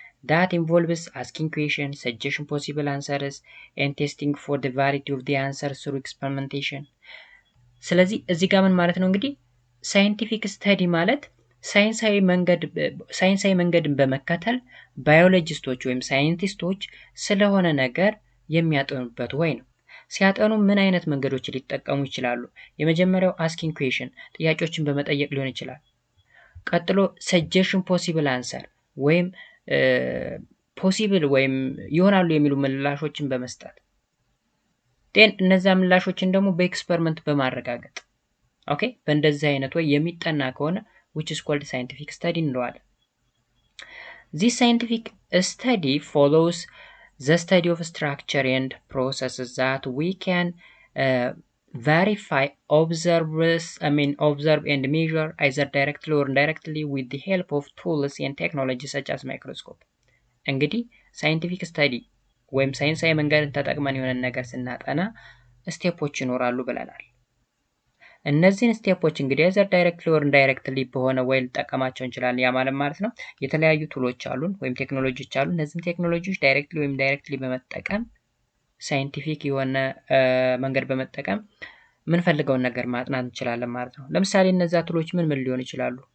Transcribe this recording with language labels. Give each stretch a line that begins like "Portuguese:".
English: that involves asking questions, suggesting possible answers, and testing for the validity of the answers through experimentation.
Amharic: ስለዚህ እዚህ ጋር ምን ማለት ነው እንግዲህ ሳይንቲፊክ ስተዲ ማለት ሳይንሳዊ መንገድን በመከተል ባዮሎጂስቶች ወይም ሳይንቲስቶች ስለሆነ ነገር የሚያጠኑበት ወይ ነው። ሲያጠኑ ምን አይነት መንገዶች ሊጠቀሙ ይችላሉ? የመጀመሪያው
English: አስኪንግ ኩዌሽን
Amharic: ጥያቄዎችን በመጠየቅ ሊሆን ይችላል። ቀጥሎ
English: ሰጀሽን ፖሲብል አንሰር
Amharic: ወይም ፖሲብል ወይም ይሆናሉ የሚሉ ምላሾችን በመስጠት እነዛ ምላሾችን ደግሞ በኤክስፐሪመንት በማረጋገጥ ኦኬ በእንደዚህ አይነት ወይ የሚጠና ከሆነ
English: which is called scientific study
Amharic: እንለዋለን።
English: This scientific study follows the study of structure and processes that we can verify, observe and measure either directly or indirectly with the help of tools and technology such as microscope.
Amharic: እንግዲህ ሳይንቲፊክ ስተዲ ወይም ሳይንሳዊ መንገድን ተጠቅመን የሆነ ነገር ስናጠና ስቴፖች ይኖራሉ ብለናል። እነዚህን ስቴፖች እንግዲህ
English: either directly or indirectly
Amharic: በሆነ ወይ ልጠቀማቸው እንችላለን። ያ ማለት ነው የተለያዩ ቱሎች አሉን ወይም ቴክኖሎጂዎች አሉ። እነዚህን ቴክኖሎጂዎች ዳይሬክትሊ ወይም ኢንዳይሬክትሊ በመጠቀም ሳይንቲፊክ የሆነ መንገድ በመጠቀም ምንፈልገውን ነገር ማጥናት እንችላለን ማለት ነው። ለምሳሌ እነዛ ቱሎች ምን ሊሆን ይችላሉ?